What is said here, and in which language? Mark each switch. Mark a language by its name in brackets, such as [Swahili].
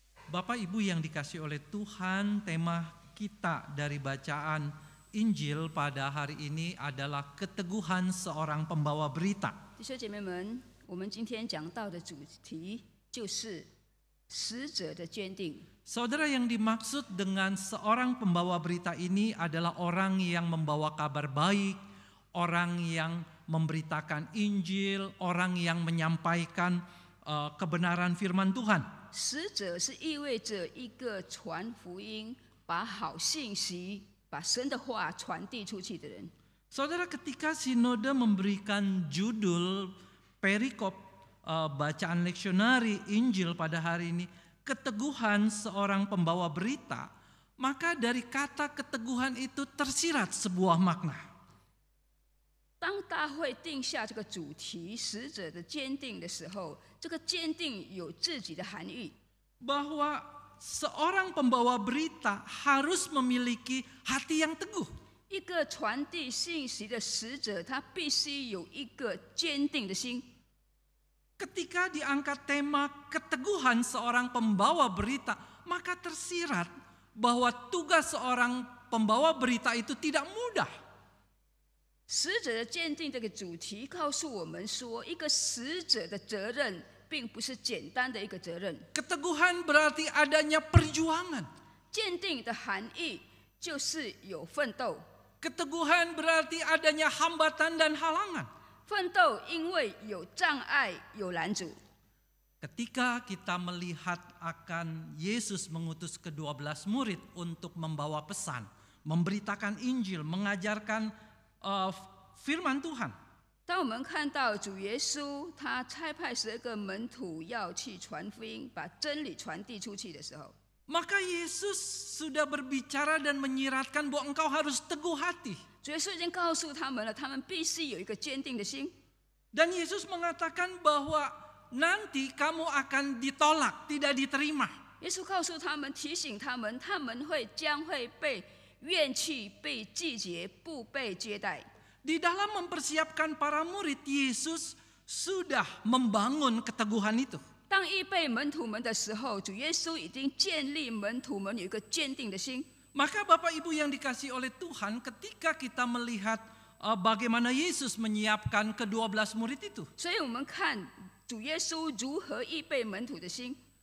[Indonesian] Bapak Ibu yang dikasihi oleh Tuhan, tema kita dari bacaan Injil pada hari ini adalah keteguhan seorang pembawa berita. [Chinese] 弟兄姐妹们，我们今天讲到的主题就是使者的坚定。 [Indonesian] Saudara, yang dimaksud dengan seorang pembawa berita ini adalah orang yang membawa kabar baik, orang yang memberitakan Injil, orang yang menyampaikan kebenaran firman Tuhan. [Chinese] 使者是意味着一个传福音、把好信息、把神的话传递出去的人。 [Indonesian] Saudara, ketika sinode memberikan judul perikop bacaan leksionari Injil pada hari ini, keteguhan seorang pembawa berita, maka dari kata keteguhan itu tersirat sebuah makna. [Chinese] 当大会定下这个主题“使者的坚定”的时候，这个坚定有自己的含义。 [Indonesian] Bahwa seorang pembawa berita harus memiliki hati yang teguh. [Chinese] 一个传递信息的使者，他必须有一个坚定的心。 [Indonesian] Ketika diangkat tema keteguhan seorang pembawa berita, maka tersirat bahwa tugas seorang pembawa berita itu tidak mudah. [Chinese] 使者的坚定这个主题告诉我们说，一个使者的责任并不是简单的一个责任。 [Indonesian] Keteguhan berarti adanya perjuangan. [Chinese] 坚定的含义就是有奋斗， [Indonesian] Keteguhan berarti adanya hambatan dan halangan. [Chinese] 奋斗因为有障碍、有拦阻。 [Indonesian] Ketika kita melihat akan Yesus mengutus ke-12 murid untuk membawa pesan, memberitakan Injil, mengajarkan firman Tuhan. [Chinese] 当我们看到主耶稣他差派12个门徒要去传福音，把真理传递出去的时候， [Indonesian] Maka Yesus sudah berbicara dan menyiratkan bahwa engkau harus teguh hati. [Chinese] 主耶稣已经告诉他们了，他们必须有一个坚定的心。 [Indonesian] Dan Yesus mengatakan bahwa nanti kamu akan ditolak, tidak diterima. [Chinese] 耶稣告诉他们，提醒他们，他们将会被怨弃、被拒绝、不被接待。 [Indonesian] Di dalam mempersiapkan para murid, Yesus sudah membangun keteguhan itu. [Chinese] 当预备门徒们的时候，主耶稣已经建立门徒们有一个坚定的心。 [Indonesian] Maka Bapak Ibu yang dikasihi oleh Tuhan, ketika kita melihat bagaimana Yesus menyiapkan ke-12 murid itu. [Chinese] 所以我们看主耶稣如何预备门徒的心。